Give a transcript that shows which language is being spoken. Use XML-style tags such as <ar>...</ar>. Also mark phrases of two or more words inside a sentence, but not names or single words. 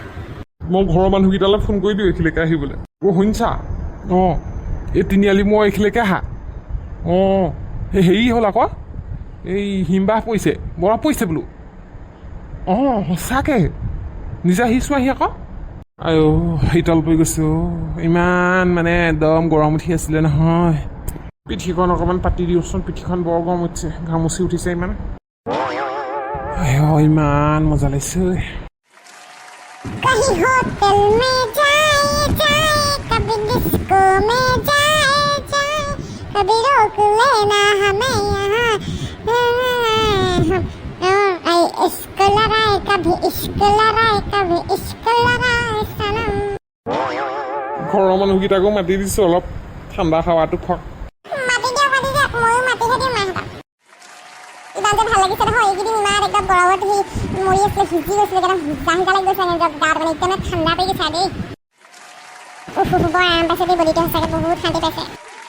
<as>মই ঘৰৰ মানুহকেইটালৈ ফোন কৰি দিওঁ এইখিনিলৈকে আহিবলৈ অ' শুনিছা অঁ এই তিনিআলি মই এইখিনিলৈকে আহা অঁ এই হেৰি হ'ল আকৌ এই হিমবাহ পৰিছে বৰফ পৰিছে বোলো অঁ সঁচাকৈ নিজে আহিছোঁ আহি আকৌ আইঅ শীতল পৰি গৈছোঁ ইমান মানে একদম গৰম উঠি আছিলে নহয় পিঠিখন অকণমান পাতি দিওঁচোন পিঠিখন বৰ গৰম উঠিছে ঘামুচি উঠিছে ইমান আইঅ ইমান মজা লাগিছে</as> <hi>कहीं होटल में जाए कभी डिस्को में जाए कभी रोक लेना हमें यहाँ इश्क लड़ाए कभी इश्क लड़ाए सनम</hi> <as>ঘৰৰ মানুহকেইটাকো মাতি দিছোঁ অলপ ঠাণ্ডা হাৱাটো খওক মাতি দিয়ক ময়ো মাতিহে দিওঁ মাহঁতক ইমান যে ভাল লাগিছে নহয় এইকেইদিন ইমান একদম গৰমত সি মৰি আছিলে সিজি গৈছিলে একদম সিজা লাগি গৈছিলে গাত মানে একদম ঠাণ্ডা পৰি গৈছে দেই বৰ আৰাম পাইছে দেই বডিটো সঁচাকৈ বহুত শান্তি পাইছে</as>